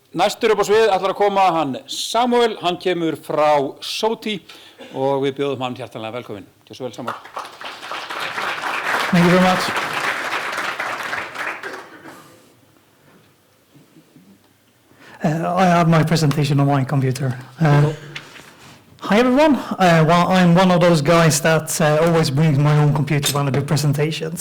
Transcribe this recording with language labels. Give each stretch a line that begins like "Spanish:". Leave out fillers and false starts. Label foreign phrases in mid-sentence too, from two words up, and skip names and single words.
Icelandic: Næstur upp á svið ætlar að koma hann Samuel, hann kemur frá SOTI og við bjóðum hann hjartanlega velkominn. Gjörðu svo vel, Samuel.
English: Thank you very much. I have my presentation on my computer. Hi everyone. Well, I'm one of those guys that always brings my own computer when I do presentations.